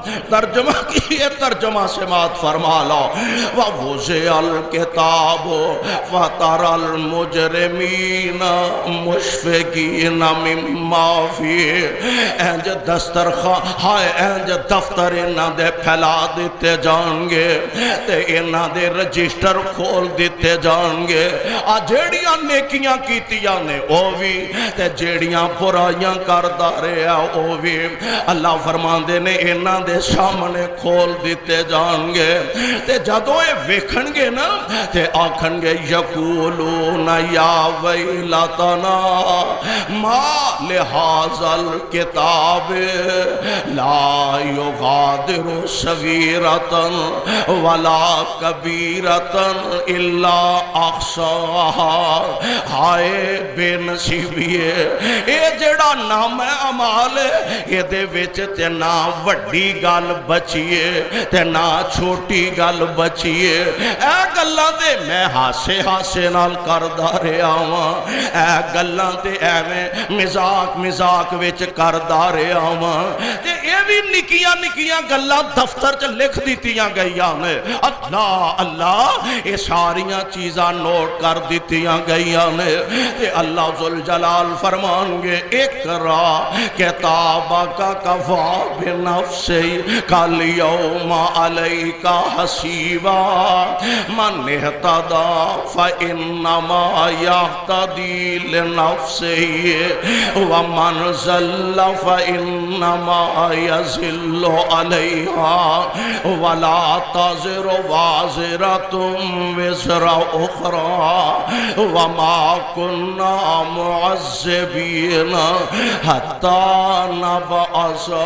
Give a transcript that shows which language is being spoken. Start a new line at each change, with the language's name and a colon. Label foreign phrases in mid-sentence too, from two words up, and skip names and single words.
Punjabi: ترجمہ کی ہے، ترجمہ سماعت فرما لو
Arabic: وَوُضِعَ الْكِتَابُ وَتَرَى الْمُجْرِمِينَ مُشْفِقِينَ مِمَّا فِيهِ
Punjabi: اینج دسترخوان ہائے اینج دفتر انہاں دے پھیلا دیتے جان گے تے انہاں دے رجسٹر کھول دیتے جان گے آ جیڑیاں نیکیاں کیتیاں نے او بھی تے جیڑیاں برائیاں کردہ رہے او بھی اللہ فرماندے نے انہاں دے سامنے کھول دیتے جان گے تے جدوں اے ویکھن گے نا تے آکھن گے
Arabic: یقولون یا ویلتنا ما لہذا الکتاب لا یغادر صغیرۃ ولا کبیرۃ الا احصاها
Punjabi: ہائے بے نصیبیے اے جڑا نام اعمال اے دے وچ تے نہ وڈی گل بچیے تے نہ چھوٹی گل بچیے اے گلاں تے میں ہاسے ہاسے نال کردا رہیا ہاں اے گلاں تے ایویں مزاق وچ کردا رہیا ہاں تے اے وی نکیاں نکیاں گلاں دفتر چ لکھ دتیاں گئیاں نے اللہ اللہ اے ساریاں چیزاں نوٹ کر دتیاں گئیاں نے تے اللہ ذوالجلال فرمان گے
Arabic: اقرا کتابک کفا بنفسک الیوم علیک حسیبا من اہتدی فانما یہتدی لنفسہ ومن ضل فانما یضل علیہا ولا تزر وازرۃ وزر اخری وما كنا معذبين حتى نبعث